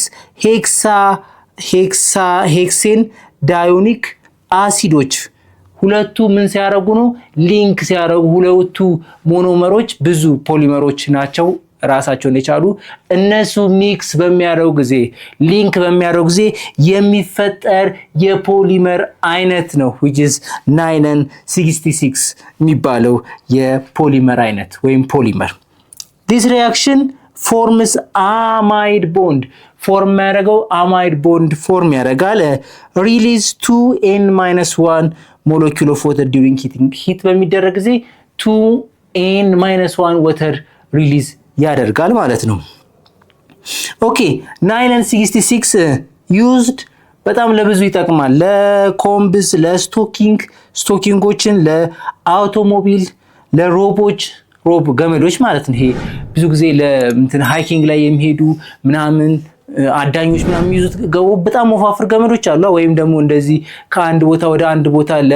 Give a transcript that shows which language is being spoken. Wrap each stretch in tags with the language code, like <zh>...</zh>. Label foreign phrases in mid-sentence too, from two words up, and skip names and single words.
<am>6</am> <en>hexane dioic</en> <am>አሲዶች ሁለቱ ምን ሲያደርጉ ነው ሊንክ ሲያደርጉ ሁለቱ ሞኖመሮች ብዙ ፖሊመሮች ናቸው ራሳቸውን የቻሉ እነሱ ሚክስ በሚያደርጉ ጊዜ ሊንክ በሚያደርጉ ጊዜ የሚፈጠር የፖሊመር አይነት ነው</am> <en>which is nylon 66</en> <am>የሚባለው የፖሊመር አይነት ወይም ፖሊመር</am> <en>this reaction forms amide bond form</en> <am>ያደርገው</am> <en>amide bond form</en> <am>ያደርጋል</am> <en>release 2n-1 molecule of water during heating</en> <am>heat በሚደረግ ጊዜ</am> <en>2n-1 water release</en> <am>ያደርጋል ማለት ነው ኦኬ ናይለን 66 used በጣም ለብዙ ይጠቅማል ለኮምብስ ለስቶኪንጎችን ለአውቶሞቢል ለሮቦች ሮብ ገመዶች ማለት ነው ይሄ ብዙ ጊዜ ለእንትን ሃይኪንግ ላይ የሚሄዱ ምናምን አዳኞች ምናምን ይዙት በጣም ወፋፍር ገመዶች አሉ ወይም ደግሞ እንደዚህ ከአንድ ቦታ ወደ አንድ ቦታ</am>